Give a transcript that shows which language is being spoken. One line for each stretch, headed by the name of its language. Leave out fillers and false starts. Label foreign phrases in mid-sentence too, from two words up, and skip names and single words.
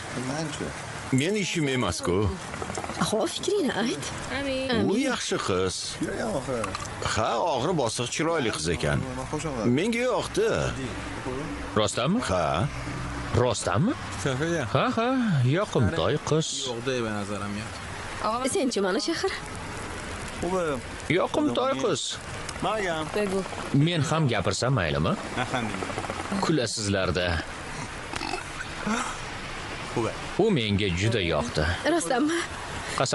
Uzbek: Men ishim emas-ku. Ho, fikringni ayt. U yaxshi qiz. Ha, og'ri bosiq chiroyli qiz ekan. Menga yoqdi. Rostdanmi? Ha. Rostdanmi? Ha, yoqimtoy qiz.
Persian: عقده به نظرم میاد
Uzbek: Sen-chi, mana shahar? Yoqimtoy qiz.
Persian: بگو
Uzbek: Men ham gapirsam maylimi? Kulasizlarda. U menga juda yoqdi. Rostdanmi? Qasam